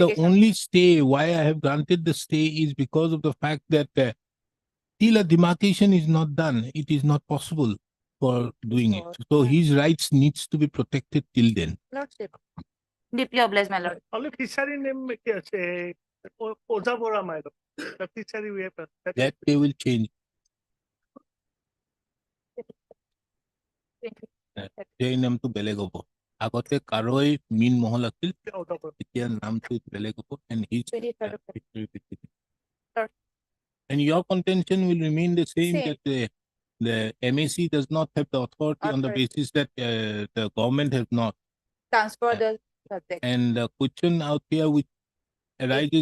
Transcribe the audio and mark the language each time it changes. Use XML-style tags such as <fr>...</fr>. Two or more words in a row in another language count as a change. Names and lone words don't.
<en>modification. only stay, why I have granted the stay is because of the fact that till a demarcation is not done, it is not possible for doing it. So his rights needs to be protected till then. Lordship. Deeply obliged, my lord. Only fishery name</en> <as>কি আছে?</as> <en>ওজাবরা my lord. The fishery we have. That they will change.</en> <as>সেই নামটো বেলেগ হ'ব। আগতে কাৰৈ মীন মহল আছিল, এতিয়া নামটো বেলেগ হ'ব,</as> <en>and his and your contention will remain the same, Same. that the MAC does not have the authority on the Authority. basis that the government has not. Transfer the subject. And the question out here which arises</en>